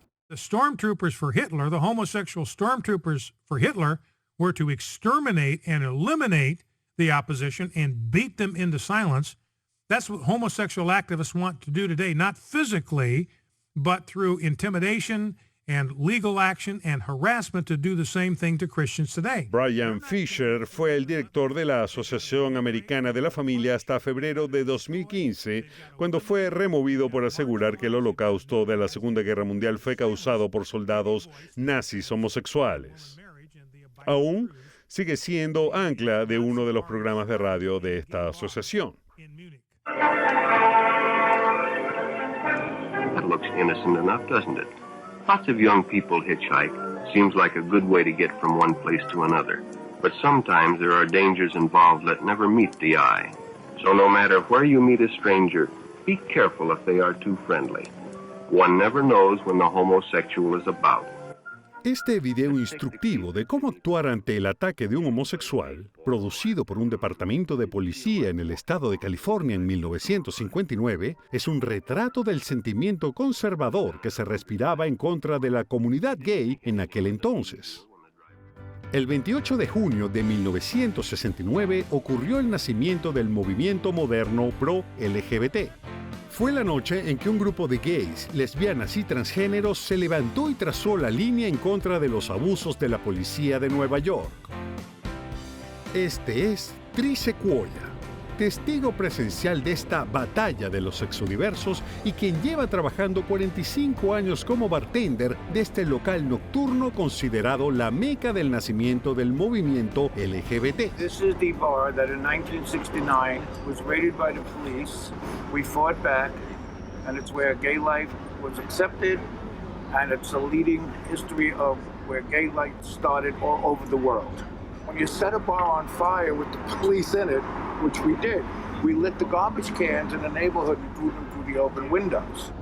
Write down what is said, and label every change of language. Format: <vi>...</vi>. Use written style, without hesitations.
<en>The stormtroopers for Hitler, the homosexual stormtroopers for Hitler, were to exterminate and eliminate the opposition and beat them into silence. That's what homosexual activists want to do today, not physically, but through intimidation and legal action and harassment to do the same thing to Christians today.</en> <es>Brian Fisher fue el director de la Asociación Americana de la Familia hasta febrero de 2015, cuando fue removido por asegurar que el holocausto de la Segunda Guerra Mundial fue causado por soldados nazis homosexuales. Aún sigue siendo ancla de uno de los programas de radio de esta asociación.</es> <en>That looks innocent enough, doesn't it? Lots of young people hitchhike. Seems like a good way to get from one place to another. But sometimes there are dangers involved that never meet the eye. So no matter where you meet a stranger, be careful if they are too friendly. One never knows when the homosexual is about.</en> <es>Este video instructivo de cómo actuar ante el ataque de un homosexual, producido por un departamento de policía en el estado de California en 1959, es un retrato del sentimiento conservador que se respiraba en contra de la comunidad gay en aquel entonces. El 28 de junio de 1969 ocurrió el nacimiento del movimiento moderno pro-LGBT. Fue la noche en que un grupo de gays, lesbianas y transgéneros se levantó y trazó la línea en contra de los abusos de la policía de Nueva York. Este es Tri Sequoia, testigo presencial de esta batalla de los sexodiversos y quien lleva trabajando 45 años como bartender de este local nocturno considerado la meca del nacimiento del movimiento LGBT.</es> <en>This is the bar that in 1969 was raided by the police. We fought back, and it's where gay life was accepted, and it's a leading history of where gay life started all over the world. When you set a bar on fire with the police in it, which we did, we lit the garbage cans in the neighborhood and threw them through the open windows.</en>